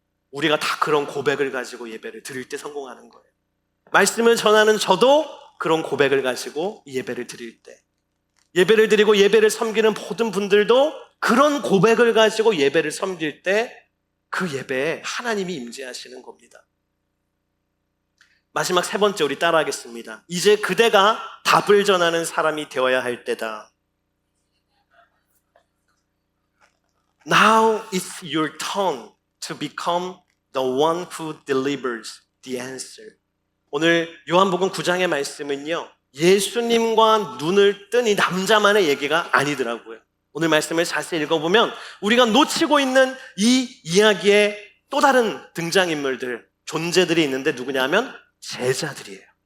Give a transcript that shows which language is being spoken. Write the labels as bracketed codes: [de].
[ko] 우리가 다 그런 고백을 가지고 예배를 드릴 때 성공하는 거예요. 말씀을 전하는 저도 그런 고백을 가지고 예배를 드릴 때, 예배를 드리고 예배를 섬기는 모든 분들도 그런 고백을 가지고 예배를 섬길 때 그 예배에 하나님이 임재하시는 겁니다. 마지막 세 번째, 우리 따라하겠습니다. 이제 그대가 답을 전하는 사람이 되어야 할 때다. [en] Now it's your turn to become the one who delivers the answer. [ko] 오늘 요한복음 9장의 말씀은요, 예수님과 눈을 뜬 이 남자만의 얘기가 아니더라고요. 오늘 말씀을 자세히 읽어보면 우리가 놓치고 있는 이 이야기의 또 다른 등장인물들, 존재들이 있는데 누구냐면 제자들이에요.